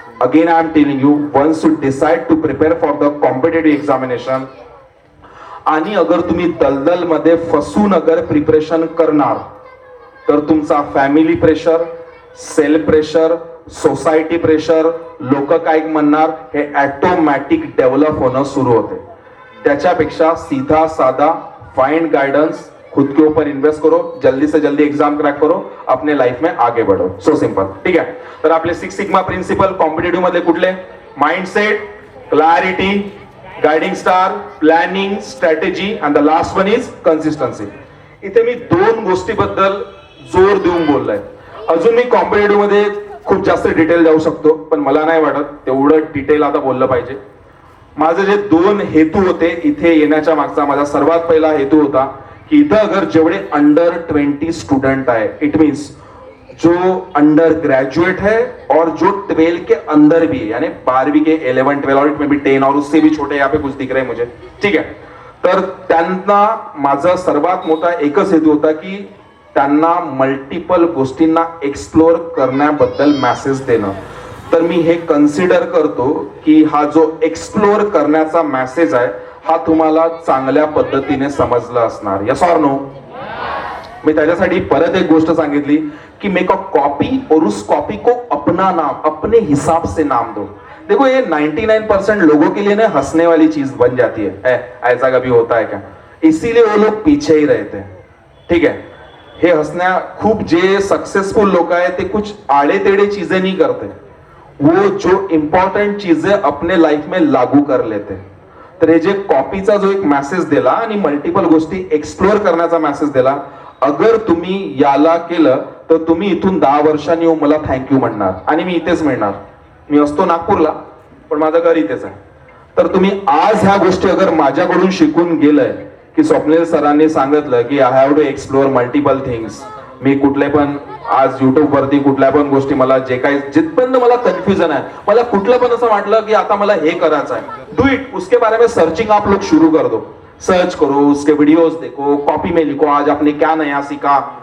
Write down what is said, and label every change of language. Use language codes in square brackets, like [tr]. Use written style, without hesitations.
[en] again I am telling you, once to decide to prepare for the competitive examination, [mr] आणि अगर तुम्ही दलदल मध्ये फसून अगर प्रिपरेशन करणार तर तुमचा family pressure, self pressure, society pressure, लोक काय म्हणणार, हे ऑटोमॅटिक डेव्हलप होणं सुरू होते. [hi] त्याच्यापेक्षा सीधा साधा फाइंड गाइडेंस, खुद के ऊपर इन्वेस्ट करो, जल्दी से जल्दी एग्जाम क्रैक करो, अपने लाइफ में आगे बढ़ो. [en] So simple. [mr] ठीक आहे. तर आपले 6 सिग्मा प्रिन्सिपल कॉम्पिटेटिव्ह मध्ये कुठले? Mindset, clarity, guiding star, planning, strategy, and the last one is consistency. इथे मी 2 गोष्टीबद्दल जोर देऊन बोललोय. अजून मी कॉम्पिटेटिव्ह मध्ये खूप जास्त डिटेल जाऊ शकतो, पण मला नाही वाटत तेवढं डिटेल आता बोललं पाहिजे. माझे जे 2 हेतू होते इथे येण्याच्या मागचा, माझा सर्वात पहिला हेतू होता की इथं अगर जेवढे अंडर 20 स्टूडेंट आहे, [en] it means [hi] जो अंडर ग्रेजुएट है और जो 12 के अंदर भी है, यानी 12वीं के 11, 12 और इट में भी 10 और उससे भी छोटे यहाँ पे कुछ दिख रहे हैं मुझे. ठीक है. [mr] तर त्यांना माझा सर्वात मोठा एकच हेतू होता की त्यांना मल्टिपल गोष्टींना एक्सप्लोर करण्याबद्दल मेसेज देणं. तर मी हे कन्सिडर करतो की हा जो एक्सप्लोर करण्याचा मेसेज आहे हा तुम्हाला चांगल्या पद्धतीने समजला असणार. [en] Yes or no? [mr] मी त्याच्यासाठी परत एक गोष्ट सांगितली कि [en] make a copy [hi] और उस कॉपी को अपना नाम अपने हिसाब से नाम दो. देखो ये 99% लोगों के लिए ना हंसने वाली चीज बन जाती है. ऐसा कभी होता है क्या? इसीलिए वो लोग पीछे ही रहते हैं. ठीक है, [mr] हे हंसण्या खूप जे सक्सेसफुल लोग आहेत ते [hi] कुछ आड़े टेढ़े चीजें नहीं करते, वो जो इम्पॉर्टंट चीजें अपने लाइफ में लागू कर लेते. [mr] तर हे जे कॉपीचा जो एक मेसेज दिला आणि मल्टिपल गोष्टी एक्सप्लोर करण्याचा मेसेज दिला, अगर तुम्ही याला केलं तर तुम्ही इथून 10 वर्षांनी येऊन मला थँक्यू म्हणणार आणि मी इथेच मिळणार. मी असतो नागपूरला पण माझं घर इथेच आहे. तर तुम्ही आज ह्या गोष्टी अगर माझ्याकडून शिकून गेलंय की स्वप्नील सरांनी सांगितलं की [en] I have to explore multiple things. [mr] मी कुठले पण आज युट्यूब वरती कुठल्या पण गोष्टी मला जे काही जिथपर्यंत मला कन्फ्युजन आहे, मला कुठलं पण असं वाटलं की आता मला हे करायचं आहे, [en] Do it. [hi] उसके बारे में सर्चिंग आप लोग शुरू कर दो. सर्च करो, उसके वीडियोस देखो, कॉपी में लिखो आज आपने क्या नया सीखा.